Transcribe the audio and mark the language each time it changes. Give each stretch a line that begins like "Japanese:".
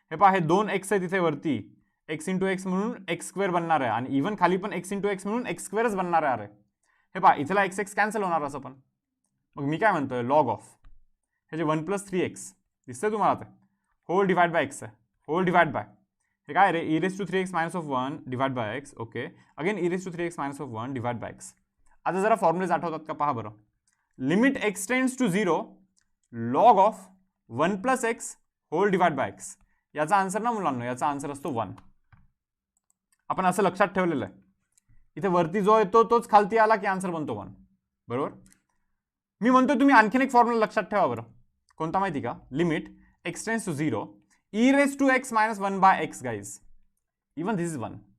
Marathi: हे पहा हे 2x आहे तिथे वरती, एक्स इंटू एक्स म्हणून एक्स स्क्वेअर बनणार आहे, आणि इव्हन खाली पण एक्स इंटू एक्स म्हणून एक्स स्क्वेअरच बनणार आहे. अरे हे पहा इथला एक्स एक्स कॅन्सल होणार असं पण. मग मी काय म्हणतोय, लॉग ऑफ हे जे 1 प्लस 3x दिसतंय तुम्हाला ते, होल डिवाइड बाय एक्स आहे.
English: whole divide by
Marathi: हे काय रे,
English: E raise to 3x minus of 1 divide by X. Okay, again E raise to 3x minus of 1 divide by X.
Marathi: आता जरा फॉर्म्युलेज आठवतात का पहा बरं.
English: Limit extends to 0 log of 1 plus X whole divide by X.
Marathi: याचा answer ना मुलांना, याचा आन्सर असतो 1. आपण असं लक्षात ठेवलेलं आहे. इथे वरती जो येतो तोच खालती आला की आन्सर बनतो 1, बरोबर. मी म्हणतो तुम्ही आणखीन एक फॉर्म्युला लक्षात ठेवा बरं. कोणता माहिती का, limit extends to 0 E raise to x minus 1 bye x guys.
English: Even this is 1.